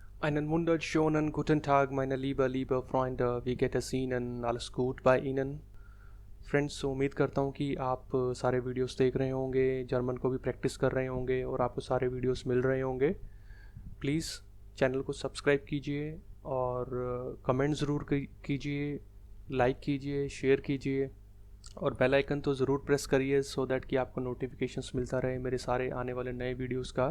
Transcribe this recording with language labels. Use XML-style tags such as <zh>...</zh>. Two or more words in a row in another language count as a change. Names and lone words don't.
<de>Einen wunderschönen guten Tag, meine liebe Freunde, wie geht es Ihnen? Alles gut bei Ihnen?</de> <hi>फ्रेंड्स, उम्मीद करता हूँ कि आप सारे वीडियोस देख रहे होंगे, जर्मन को भी प्रैक्टिस कर रहे होंगे और आपको सारे वीडियोस मिल रहे होंगे। प्लीज़ चैनल को सब्सक्राइब कीजिए और कमेंट ज़रूर कीजिए, लाइक कीजिए, शेयर कीजिए और बेल आइकन तो ज़रूर प्रेस करिए</hi> <en>so that</en> <hi>कि आपको नोटिफिकेशंस मिलता रहे मेरे सारे आने वाले नए वीडियोस का।</hi>